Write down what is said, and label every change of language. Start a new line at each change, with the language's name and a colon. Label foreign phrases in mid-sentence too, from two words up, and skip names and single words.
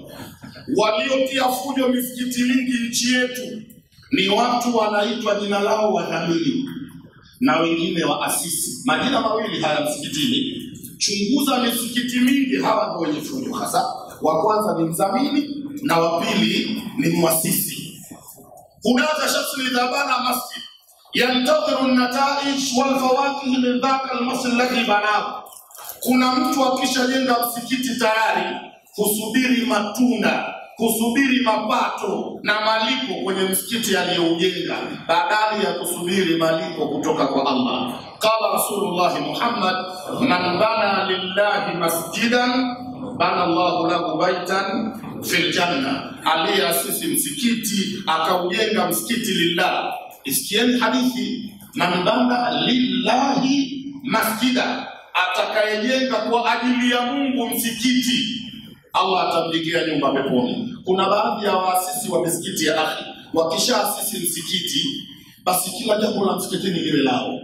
Swahili: Waliotia fujo misikiti mingi nchi yetu ni watu wanaitwa jina lao wadhamini na wengine waasisi. Majina mawili haya msikitini. Chunguza misikiti mingi, hawa ndio wenye fujo hasa. Wa kwanza ni mdhamini na wa pili ni muasisi.
Arabic: هناك شخص الذي بنى مسجد ينتظر النتائج والفواكه من ذلك المسجد الذي بناه.
Swahili: Kuna mtu akishajenga msikiti tayari kusubiri matunda, kusubiri mapato na malipo kwenye msikiti aliyoujenga, badala ya kusubiri malipo kutoka kwa Allah.
Arabic: قال رسول الله محمد من بنى لله مسجدا بنى الله له بيتا في الجنة.
Swahili: Aliyeasisi msikiti akaujenga msikiti lillah. Isikieni hadithi,
Arabic: من بنى لله مسجدا,
Swahili: atakayejenga kwa ajili ya Mungu msikiti, Allah atamjengea nyumba peponi. Kuna baadhi ya waasisi wa misikiti ya akhi, wakishaasisi msikiti, basi kila jambo la msikitini liwe lao.